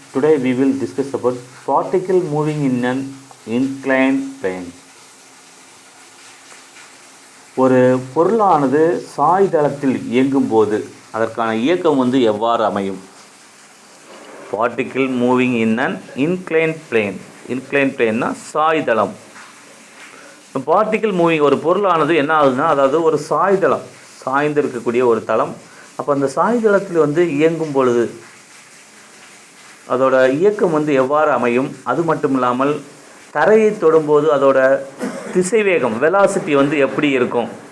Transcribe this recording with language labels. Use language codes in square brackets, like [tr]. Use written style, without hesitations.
[en] Today we will discuss about particle moving in an inclined plane. [ta] ஒரு பொருளானது சாய்தளத்தில் இயங்கும் போது அதற்கான இயக்கம் எவ்வாறு அமையும்? [en] Particle moving in an inclined plane. Inclined plane [ta] சாய்தளம். Particle moving ஒரு பொருளானது என்ன ஆகுதுன்னா, அதாவது ஒரு சாய்தளம் சாய்ந்து இருக்கக்கூடிய ஒரு தளம். அப்போ அந்த சாய்தளத்தில் இயங்கும் பொழுது அதோட இயக்கம் எவ்வாறு அமையும்? அது மட்டும் இல்லாமல் தரையை தொடும்போது அதோட திசைவேகம் வெலாசிட்டி எப்படி இருக்கும்?